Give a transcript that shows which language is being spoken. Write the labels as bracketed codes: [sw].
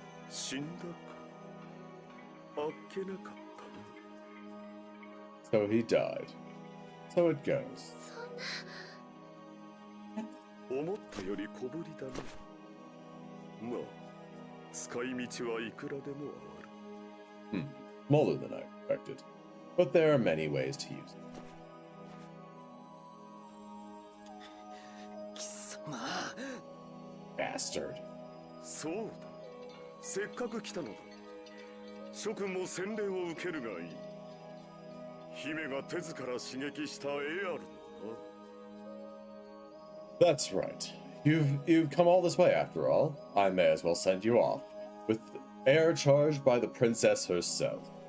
[ja] 死んだかあっけなかったな [en] So he died. So it goes. [ja] 思ったより小ぶりだなまあ使い道はいくらでもある [en] Smaller than I expected. But there are many ways to use it. [ja] 貴様 [en] Bastard. [ja] そうだせっかく来たのだ諸君も洗礼を受けるがいい姫が手ずから刺激したエアルのな [en] That's right. You've come all this way after all. I may as well send you off with air charged by the princess herself.